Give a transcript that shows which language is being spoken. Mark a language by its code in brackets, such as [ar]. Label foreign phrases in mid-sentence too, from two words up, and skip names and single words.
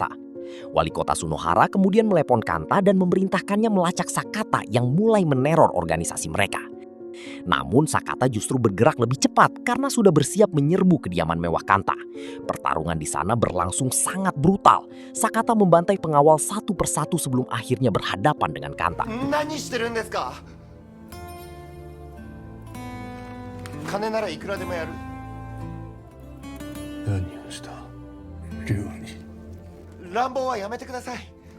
[id] Wali kota Sunohara kemudian melepon Kanta dan memerintahkannya melacak Sakata yang mulai meneror organisasi mereka. Namun Sakata justru bergerak lebih cepat karena sudah bersiap menyerbu kediaman mewah Kanta. Pertarungan di sana berlangsung sangat brutal. Sakata membantai pengawal satu persatu sebelum akhirnya berhadapan dengan Kanta. [ja] 何してるんですか。金ならいくらでもやる。何をした龍に。乱暴はやめてください。